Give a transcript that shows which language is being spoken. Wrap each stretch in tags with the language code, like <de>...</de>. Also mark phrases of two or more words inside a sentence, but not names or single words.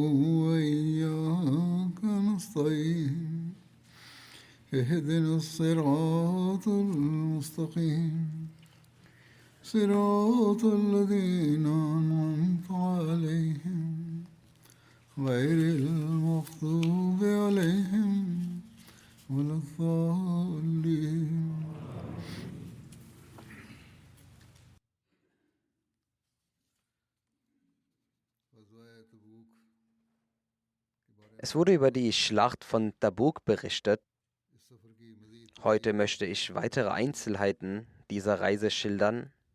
<ar>وإياك نستعين اهدنا الصراط المستقيم صراط الذين أنعمت عليهم غير المغضوب عليهم ولا الضالين.</ar> <de>Es wurde über die Schlacht von Tabuk berichtet. Heute möchte ich weitere Einzelheiten dieser Reise schildern.</de>